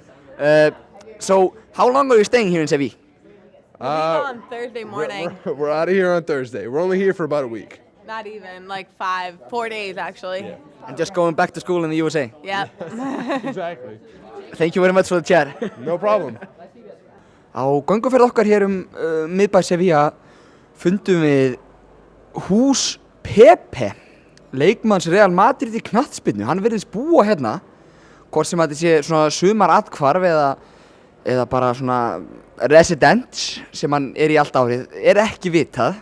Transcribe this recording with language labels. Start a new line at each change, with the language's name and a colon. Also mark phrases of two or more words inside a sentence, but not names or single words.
English: So how long are you staying here in Sevilla? On Thursday morning. We're out of here on Thursday. We're only here for about a week. Not even, like 4 days actually. Yeah. And just going back to school in the USA? Yep. Exactly. Thank you very much for the chat. No problem.
Icelandic: Á gönguferð okkar hér miðbæ Sevilla fundum við hús Pepe, leikmanns Real Madrid í knattspyrnu. Hann virðist búa hérna, hvort sem þetta sé svona sumarathvarf eða bara svona residence sem hann er í allt árið, er ekki vitað.